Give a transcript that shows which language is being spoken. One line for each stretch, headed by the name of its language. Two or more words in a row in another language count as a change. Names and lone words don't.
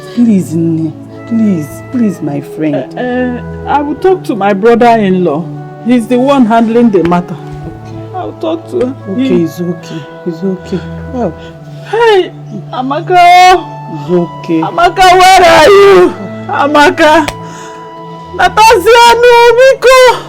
English: Please, Nne. Please, my friend. I will talk to my brother-in-law. He's the one handling the matter. Okay. I'll talk to her. Okay, it's okay. Oh. Hey, Amaka. It's okay. Amaka, where are you? Amaka. Natasha, no, Miko.